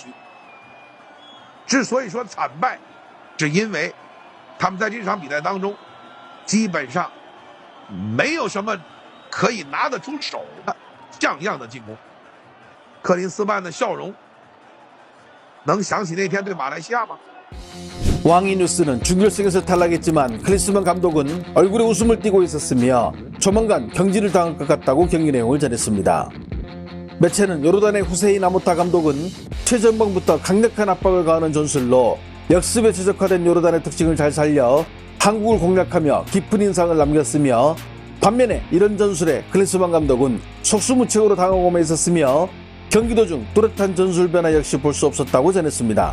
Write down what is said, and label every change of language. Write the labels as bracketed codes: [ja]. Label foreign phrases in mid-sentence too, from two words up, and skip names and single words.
[zh] 之所以说惨败，是因为他们在这场比赛当中基本上没有什么可以拿得出手的像样的进攻。克林斯曼的笑容，能想起那天对马来西亚吗？ [ko] 왕이 뉴스는 준결승에서 탈락했지만 클린스만 감독은 얼굴에 웃음을 띠고 있었으며 조만간 경질을 당할 것 같다고 경기 내용을 전했습니다. 매체는 요르단의 후세인 아모타 감독은 최전방부터 강력한 압박을 가하는 전술로 역습에 최적화된 요르단의 특징을 잘 살려 한국을 공략하며 깊은 인상을 남겼으며 반면에 이런 전술에 클린스만 감독은 속수무책으로 당하고만 있었으며 경기 도중 뚜렷한 전술 변화 역시 볼 수 없었다고 전했습니다.